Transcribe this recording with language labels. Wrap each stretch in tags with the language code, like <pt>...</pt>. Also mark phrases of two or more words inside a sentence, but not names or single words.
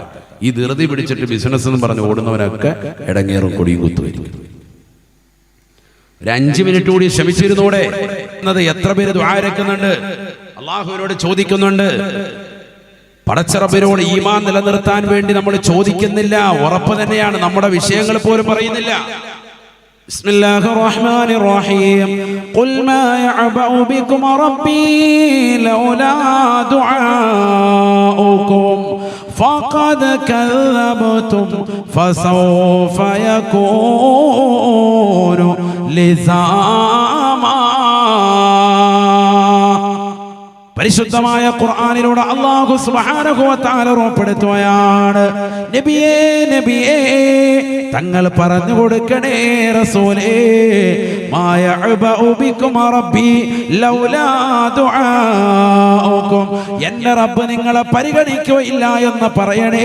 <ml>ഈ ധൃതി പിടിച്ചിട്ട് ബിസിനസ് എന്ന് പറഞ്ഞ് ഓടുന്നവനൊക്കെ ഇടങ്ങേറും കൊടിയും കുത്തുവരും. ഒരു 5 മിനിറ്റ് കൂടി ശ്രമിച്ചിരുന്നൂടെ എന്നത് എത്ര പേര് ദുആ ഇരക്കുന്നുണ്ട്, അള്ളാഹുവിനോട് ചോദിക്കുന്നുണ്ട്. പടച്ചറബിനോട് ഈമാൻ നിലനിർത്താൻ വേണ്ടി നമ്മൾ ചോദിക്കുന്നില്ല, ഉറപ്പ് തന്നെയാണ്. നമ്മുടെ വിഷയങ്ങൾ പോലും പറയുന്നില്ല.</ml> <ar>بسم الله الرحمن الرحيم قل ما يعبأ بكم ربي لولا دعاؤكم فقد كذبتم فسوف يكون لزاما.</ar> <ml>പരിശുദ്ധമായ ഖുർആനിലൂടെ</ml> <ar>الله سبحانه وتعالى</ar> <ml>ഉറപ്പെടുത്തുകയാണ്, നബിയേ നബിയേ തങ്ങൾ പറഞ്ഞു കൊടുക്കണേ റസൂലേ,</ml> <ar>ما يعبأ بكم ربي لولا دعاؤكم,</ar> <ml>എന്റെ റബ്ബ് നിങ്ങളെ പരിഗണിക്കുകയില്ല എന്ന് പറയണേ.</ml>